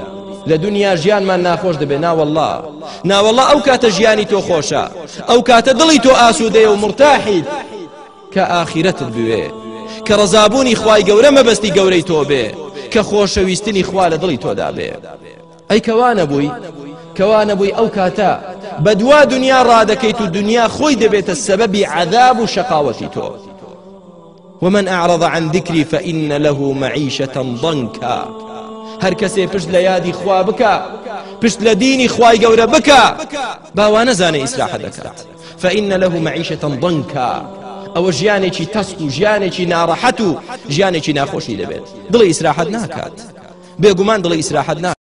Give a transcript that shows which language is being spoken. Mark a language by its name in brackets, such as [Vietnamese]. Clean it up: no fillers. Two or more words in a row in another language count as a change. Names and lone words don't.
[Central Kurdish] لە دنیا ژیانمان ناخۆش دەبێ ناوەڵڵا ئەو کاتە ژیانی تۆ خۆشە ئەو کاتە دڵی تۆ ئاسوودەیە و مرتاحیت کە ئاخرەتت بوێ کە ڕەزابوونی خوای گەورە مەبەستی گەورەی تۆ بێ کە خۆشەویستنی خوا لە دڵی تۆدا بێ ئەی کەوانە بووی ئەو کاتە بە دوا دنیا ڕادەکەیت و دنیا خۆی دەبێتە سەبەبی عەذاب و شەقاوەتی تۆ [Arabic] ومن أعرض عن ذكري فإن له معيشة ضنكا [Central Kurdish] هەر کەسێ پشت لە یادی خوا بکە پشت لە دینی خوای گەورە بکە باوا نەزانێ ئیسراحە دەکات [Arabic] فإن له معيشة ضنكا [Central Kurdish] ئەوە ژیانێکی تەسک و ژیانێکی ناڕەحەت و ژیانێکی ناخۆشی دەبێت دڵی ئیسراحەت ناکات بێگومان دڵی ئیسراحەت ناکات